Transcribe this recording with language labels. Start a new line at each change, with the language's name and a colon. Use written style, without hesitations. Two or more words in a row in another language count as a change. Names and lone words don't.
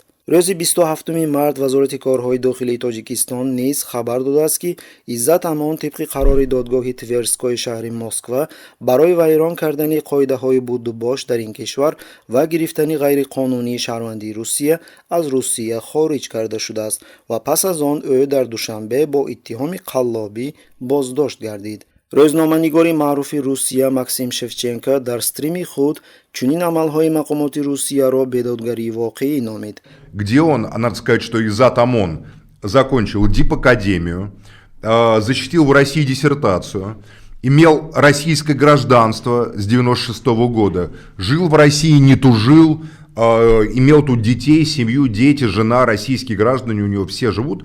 Tajik: рӯзи 27 март Вазорати корҳои дохилии Тоҷикистон низ хабар додааст ки Иззат Амон тибқи қарори додгоҳи Тверскои шаҳри Москва барои вайрон кардани қоидаҳои будубош дар ин кишвар ва гирифтани ғайриқонунии шаҳрвандии Русия аз Русия хориҷ карда шудааст ва пас аз он ӯ дар Душанбе бо иттиҳоми қаллобӣ боздошт гардид. рӯзноманигори маъруфи Русия Максим Шевченко дар стримии худ чунин амалҳои мақомоти Русияро бедодгарии воқеӣ номид.
Russian: Где он, надо сказать, что Иззат Амон закончил дипакадемию, защитил в России диссертацию, имел российское гражданство с 96 года, жил в России, не тужил, имел тут детей, семью, дети, жена, российские граждане, у него все живут.